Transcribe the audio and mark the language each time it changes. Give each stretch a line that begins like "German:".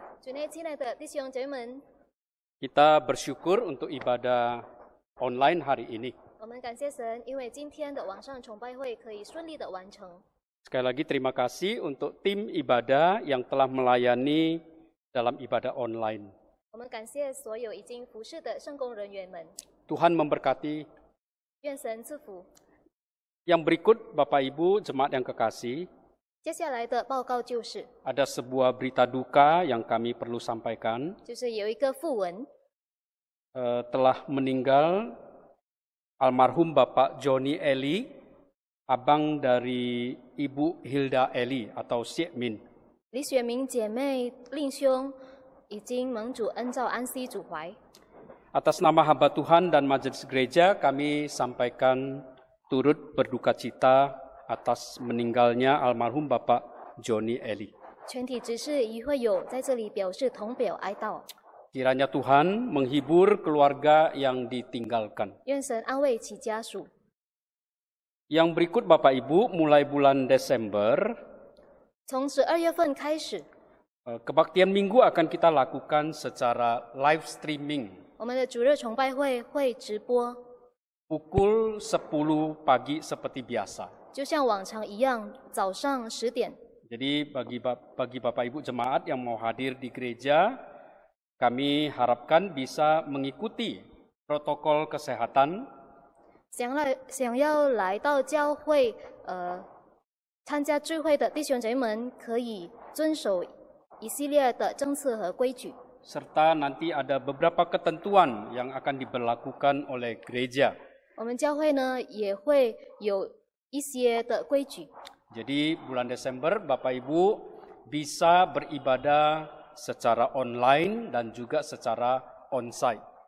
Chinese: 主内亲爱的弟兄姐妹们，
Indonesian: Kita bersyukur untuk ibadah online hari ini.
Chinese: 我们感谢神，因为今天的网上崇拜会可以顺利的完成。
Indonesian: Sekali lagi terima kasih untuk tim ibadah yang telah melayani dalam ibadah online.
Chinese: 我们感谢所有已经服侍的圣工人员们，
Indonesian: Tuhan memberkati.
Chinese: 愿神赐福。
Indonesian: Yang berikut Bapak Ibu jemaat yang kekasih,
Chinese: 接下来的报告就是，
Indonesian: ada sebuah berita duka yang kami perlu sampaikan.
Chinese: 就是有一个讣文，
Indonesian: Telah meninggal almarhum Bapak Johnny Eli, abang dari Ibu Hilda Eli atau Syek Min.
Chinese: 李雪明姐妹令兄已经蒙主恩照安息主怀。
Indonesian: Atas nama hamba Tuhan dan majelis gereja, kami sampaikan turut berduka cita atas meninggalnya almarhum Bapak Johnny Eli.
Chinese: 全体执事与会友在这里表示同表哀悼，
Indonesian: Kiranya Tuhan menghibur keluarga yang ditinggalkan.
Chinese: 愿神安慰其家属。
Indonesian: Yang berikut Bapak Ibu, mulai bulan Desember,
Chinese: 从12月份开始，
Indonesian: kebaktian minggu akan kita lakukan secara live streaming.
Chinese: 我们的主日崇拜会直播，
Indonesian: Pukul 10 pagi seperti biasa.
Chinese: 就像往常一样，早上10点。
Indonesian: Jadi bagi Bapak Ibu jemaat yang mau hadir di gereja, kami harapkan bisa mengikuti protokol kesehatan
Chinese: 想要来到教会，参加聚会的弟兄姐妹们，可以遵守一系列的政策和规矩。
Indonesian: serta nanti ada beberapa ketentuan yang akan diberlakukan oleh gereja.
Chinese: 我们教会呢也会有一些的规矩，
Indonesian: Jadi bulan Desember Bapak Ibu bisa beribadah secara online dan juga secara onsite.